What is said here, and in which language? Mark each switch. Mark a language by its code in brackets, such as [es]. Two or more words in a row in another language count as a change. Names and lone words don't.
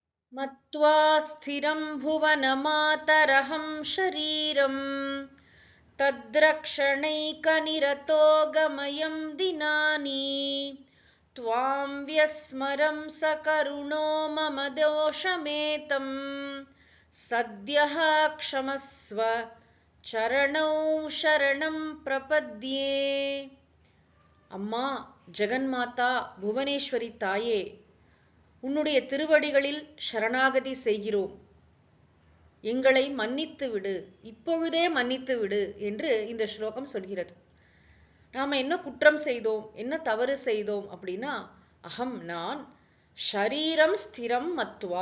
[sa] मत्वा स्थिरं भुवनमातरहं शरीरं तद्रक्षणैकनिरतो गमयं दिनानि त्वां व्यस्मरं सकरुणो मम दोषमेतं सद्यः क्षमस्व चरणौ शरणं प्रपद्ये. [ta] அம்மா ஜெகன்மாதா புவனேஸ்வரி தாயே, உன்னுடைய திருவடிகளில் சரணாகதி செய்கிறோம். எங்களை மன்னித்து விடு, இப்பொழுதே மன்னித்து விடு என்று இந்த ஸ்லோகம் சொல்கிறது. நாம என்ன குற்றம் செய்தோம், என்ன தவறு செய்தோம் அப்படின்னா, அகம் நான், [sa] शरीरं स्थिरं मत्वा,